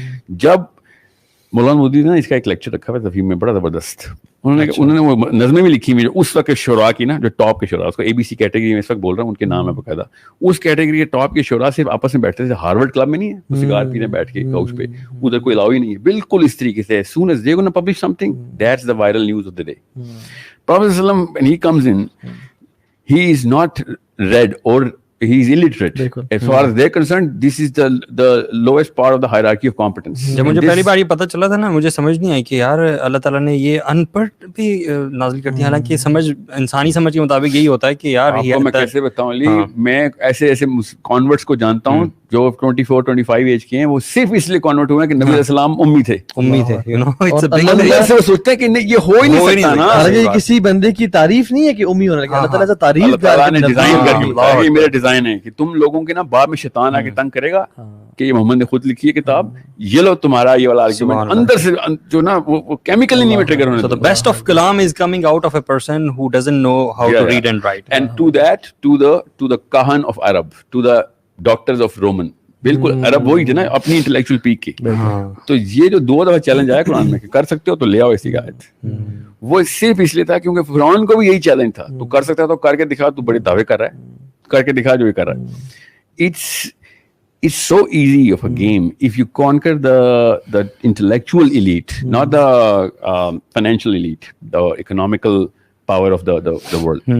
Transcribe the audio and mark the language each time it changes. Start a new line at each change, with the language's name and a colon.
Hindi: जब मौलाना मोदी ने इसका एक लेक्चर रखा हुआ तफहीम में, बड़ा जबरदस्त, उन्होंने वो नज़में भी लिखी हुई उस वक्त के शुरा की ना, जो टॉप के शुरा, उसको ABC कैटेगरी में इस वक्त बोल रहा हूँ, उनके नाम है बकायदा, उस कैटेगरी के टॉप के शुरा से आपस में बैठते थे, हार्वर्ड क्लब में नहीं है, वो सिगार पीने बैठ के काउच पे, उधर कोई अलाउ ही नहीं है, बिल्कुल इस तरीके से।
English: as soon as they gonna publish something, that's the viral news of the day. Prophet sallam, when he comes in, he is not read or he is illiterate. As far as they're concerned, this is the lowest part of the hierarchy of competence.
Hindi: जब मुझे पहली बार ये पता चला था ना, मुझे समझ नहीं आई कि यार अल्लाह ताला ने ये अनपढ़ भी नाज़िल कर दिया, हालांकि समझ इंसानी समझ के मुताबिक यही होता है कि यार आपको मैं कैसे बताऊं अली, मैं ऐसे कॉन्वर्ट्स को जानता हूं जो 24-25 एज के हैं, वो सिर्फ इसलिए कन्वर्ट हुए कि नबी अलैहिस्सलाम उम्मी थे,
English: you know, it's a big
Hindi: अंदर से वो सोचते हैं कि नहीं ये हो ही नहीं सकता ना। हालांकि किसी बंदे की तारीफ नहीं है कि उम्मी होने लगा, अल्लाह ताला से तारीफ अल्लाह ताला ने डिजाइन करके बताया, ये मेरा डिजाइन है कि तुम लोगों के ना बाद में शैतान आके तंग करेगा कि ये मोहम्मद ने खुद लिखी है किताब, ये लो तुम्हारा ये वाला आर्गुमेंट अंदर से जो ना वो केमिकली नहीं ट्रिगर होने।
English: So the best of kalam is coming out of a person who doesn't know how to read and write. And to that, to the kahan of Arab, to the doctors of Roman,
Hindi: बिल्कुल अरब वही थे ना अपनी intellectual peak की। तो ये जो 2 दफा चैलेंज आया कुरान में कि कर सकते हो तो ले आओ ऐसी आयत, वो सिर्फ इसलिए था क्योंकि फिरौन को भी यही चैलेंज था, तू कर सकता है तो करके दिखा, तू बड़े दावे कर रहा है, करके दिखा जो ये कर रहा है।
English: It's so easy of a game if you conquer the intellectual elite, not the financial elite, the economical power of the world.